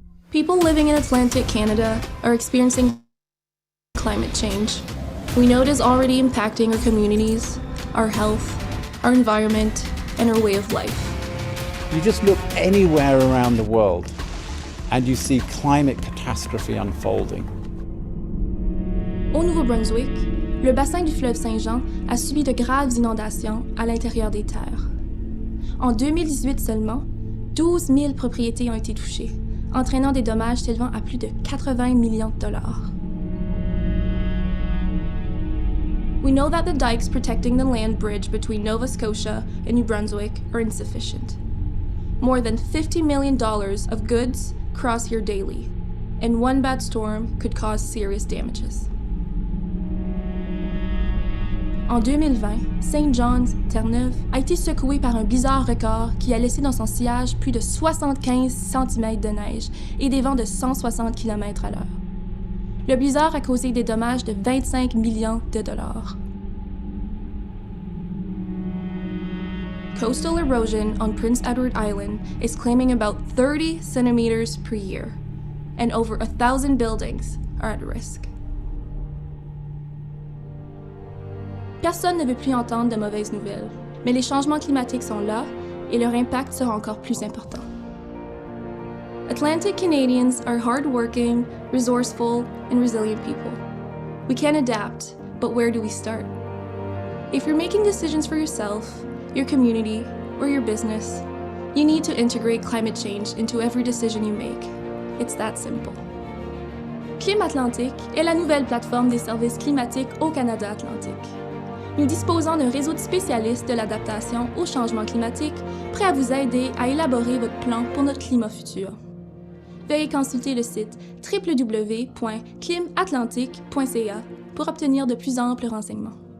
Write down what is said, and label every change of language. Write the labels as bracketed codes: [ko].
[en] People living in Atlantic Canada are experiencing climate change. We know it is already impacting our communities, our health, our environment, and our way of life. You just look anywhere around the world and you see climate catastrophe unfolding. [fr] Au Nouveau-Brunswick, le bassin du fleuve Saint-Jean a subi de graves inondations à l'intérieur des terres. En 2018 seulement, 12 000 propriétés ont été touchées, entraînant des dommages s'élevant à plus de 80 millions de dollars. [en] We know that the dikes protecting the land bridge between Nova Scotia and New Brunswick are insufficient. More than $50 million of goods cross here daily, and one bad storm could cause serious damages. [fr] En 2020, St. John's, Terre-Neuve, a été secouée par un blizzard record qui a laissé dans son sillage plus de 75 cm de neige et des vents de 160 km/h. Le blizzard a causé des dommages de 25 millions de dollars. [en] Coastal erosion on Prince Edward Island is claiming about 30 centimeters per year, and over 1,000 buildings are at risk. [fr] Personne ne veut plus entendre de mauvaises nouvelles, mais les changements climatiques sont là et leur impact sera encore plus important. [en] Atlantic Canadians are hardworking, resourceful, and resilient people. We can adapt, but where do we start? If you're making decisions for yourself, your community, or your business, you need to integrate climate change into every decision you make. It's that simple. [fr] CLIMAtlantic est la nouvelle plateforme des services climatiques au Canada Atlantique. Nous disposons d'un réseau de spécialistes de l'adaptation au changement climatique prêts à vous aider à élaborer votre plan pour notre climat futur. Veuillez consulter le site www.climatlantic.ca pour obtenir de plus amples renseignements.